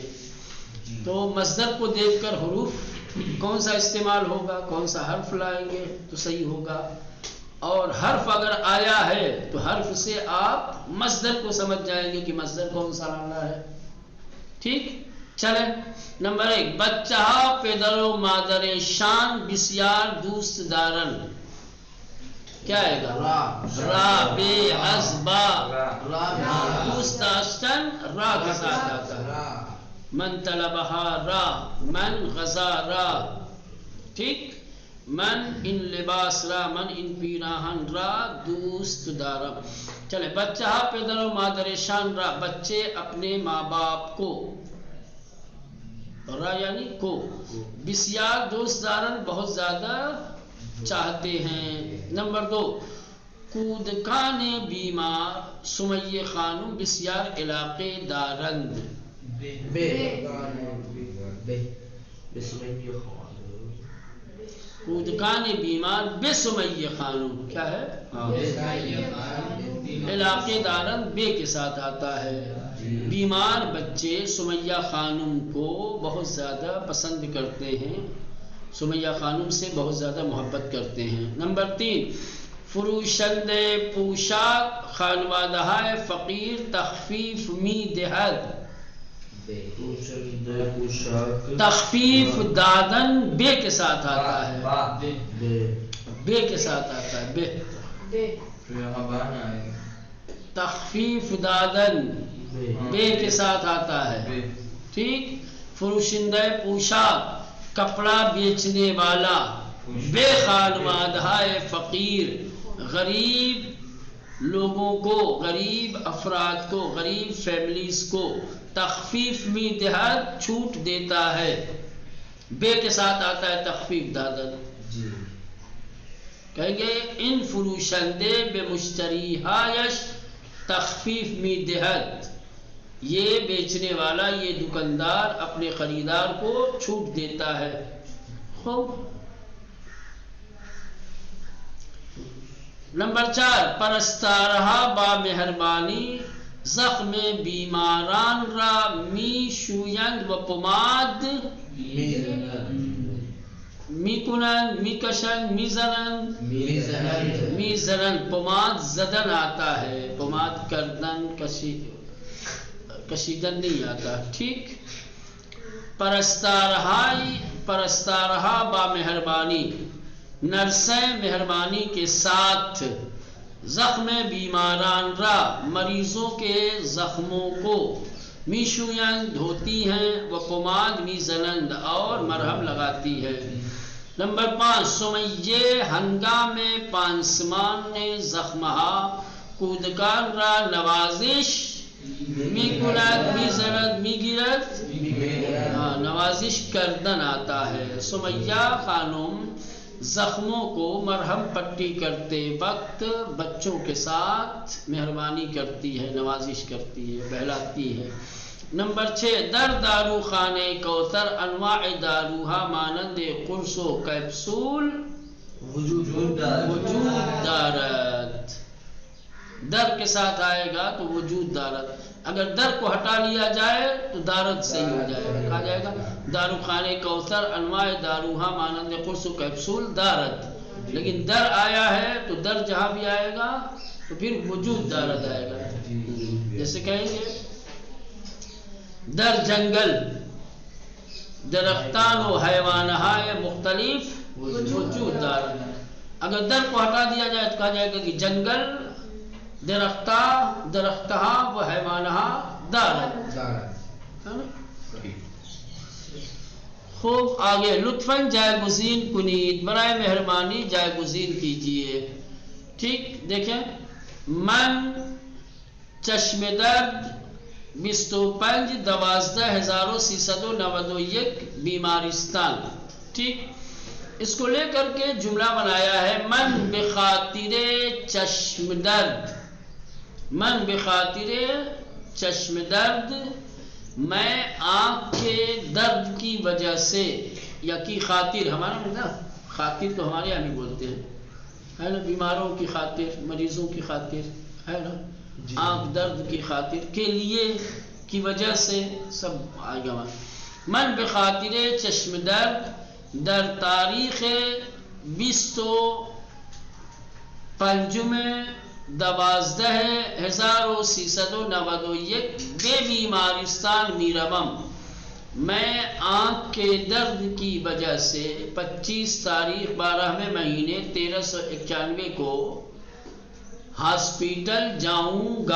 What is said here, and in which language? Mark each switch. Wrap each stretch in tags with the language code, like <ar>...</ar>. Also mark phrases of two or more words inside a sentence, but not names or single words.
<ur>تو مصدر کو دیکھ کر حروف کون سا استعمال ہوگا، کون سا حرف لائیں گے تو صحیح ہوگا، اور حرف اگر آیا ہے تو حرف سے آپ مصدر کو سمجھ جائیں گے کہ مصدر کون سا لانا ہے۔ ٹھیک چلیں، نمبر 1،</ur> <fa>بچہ پدر و مادر شان بسیار دوست دارن،</fa> <ur>کیا ہے گا؟</ur> <fa>را بے ازبا، دوست داشتن را</fa> <ur>کے ساتھ آتا ہے۔</ur> <fa>من طلبہا را، من غزا را، ٹھیک، من ان لباس را، من ان پیراہن را دوست دارم۔ چلے، بچہ پدر و مادر شان را،</fa> <ur>بچے اپنے ماں باپ کو، را یعنی کو،</ur> <fa>بسیار دوست دارن</fa> <ur>بہت زیادہ چاہتے ہیں۔ نمبر 2،</ur> <fa>کودکان بیمار سمیہ خانم بسیار علاقے دارند، کودکان بیمار بے سمیہ خانم،</fa> <ur>کیا ہے؟</ur> <fa>علاقے دارن</fa> <ur>بے کے ساتھ آتا ہے۔ بیمار بچے سمیہ خانم کو بہت زیادہ پسند کرتے ہیں، سمیہ خانم سے بہت زیادہ محبت کرتے ہیں۔ نمبر 3،</ur> <fa>فروشند پوشاک خانوادہ فقیر تخفیف می دہد، تخفیف دادن بے</fa> <ur>کے ساتھ آتا ہے،</ur> <fa>بے</fa> <ur>کے ساتھ آتا ہے،</ur> <fa>بے، تخفیف دادن بے</fa> <ur>کے ساتھ آتا ہے،</ur> <fa>ٹھیک۔ فروشندہ پوشاک</fa> <ur>کپڑا بیچنے والا،</ur> <fa>بے خانوادہ فقیر</fa> <ur>غریب لوگوں کو، غریب افراد کو، غریب فیملیز کو</ur> <fa>تخفیف می دہد</fa> <ur>چھوٹ دیتا ہے، بے کے ساتھ آتا ہے</ur> <fa>تخفیف دادن۔</fa> <ur>کہیں گے</ur> <fa>ان فروشندے بے مشتریہایش تخفیف می دہد،</fa> <ur>یہ بیچنے والا، یہ دکاندار اپنے خریدار کو چھوٹ دیتا ہے۔ خوب، نمبر 4،</ur> <fa>پرستارہا با مہربانی زخم بیماران را می شویند و پماد می کنند، می کشند، می زنند، می زنند، پماد زدن</fa> <ur>آتا ہے،</ur> <fa>پماد کردن کشیدن</fa> <ur>نہیں آتا، ٹھیک۔</ur> <fa>پرستارہا با مہربانی،</fa> <ur>نرسیں مہربانی کے ساتھ،</ur> <fa>زخم بیماران را</fa> <ur>مریضوں کے زخموں کو، میشوین دھوتی ہیں،</ur> <fa>و پماد می زنند</fa> <ur>اور مرہم لگاتی ہے۔</ur> <fa>نمبر 5، سمیہ ہنگام پانسمان زخمہا کودکان را نوازش می کند، می زند، می گیرد، نوازش کردن</fa> <ur>آتا ہے۔ سمیہ خانم زخموں کو مرہم پٹی کرتے وقت بچوں کے ساتھ مہربانی کرتی ہے، نوازش کرتی ہے، بہلاتی ہے۔ نمبر 6،</ur> <fa>در دارو خانے کوثر انواع داروہا مانند قرص و کیپسول وجود دارت۔</fa> <ur>در کے ساتھ آئے گا تو</ur> <fa>وجود دارت،</fa> <ur>اگر در کو ہٹا لیا جائے تو دارت صحیح ہو جائے گا، کہا جائے گا</ur> <fa>دارو خانے کوثر انواع داروہا مانند قرص و کیپسول دارت،</fa> <ur>لیکن در آیا ہے تو در جہاں بھی آئے گا تو پھر</ur> <fa>وجود دارت</fa> <ur>آئے گا۔ جیسے کہیں گے</ur> <fa>در جنگل درختان و حیوانہائے مختلف وجود دارت،</fa> <ur>اگر در کو ہٹا دیا جائے تو کہا جائے گا کہ</ur> <fa>جنگل درختہا و حیوانہا دارت۔ خوب آگے، لطفاً جائگزین کنید،</fa> <ur>برائے مہربانی جائگزین کیجئے۔ ٹھیک، دیکھیں،</ur> <fa>من چشم درد 25 12391 بیمارستان۔</fa> <ur>ٹھیک، اس کو لے کر کے جملہ بنایا ہے،</ur> <fa>من بخاطر چشم درد، من بخاطر چشم درد،</fa> <ur>میں آنکھ کے درد کی وجہ سے، یا کی خاطر، ہمارا نا خاطر تو ہمارے یہاں بھی بولتے ہیں، ہے نا، بیماروں کی خاطر، مریضوں کی خاطر، ہے نا، آنکھ درد کی خاطر، کے لیے، کی وجہ سے، سب آئے گا۔</ur> <fa>من بخاطر چشم درد در تاریخ 25/12/1391 بے بیمارستان میروم،</fa> <ur>میں آنکھ کے درد کی وجہ سے 25 تاریخ 12ویں مہینے 1391 کو ہاسپیٹل جاؤں گا۔</ur>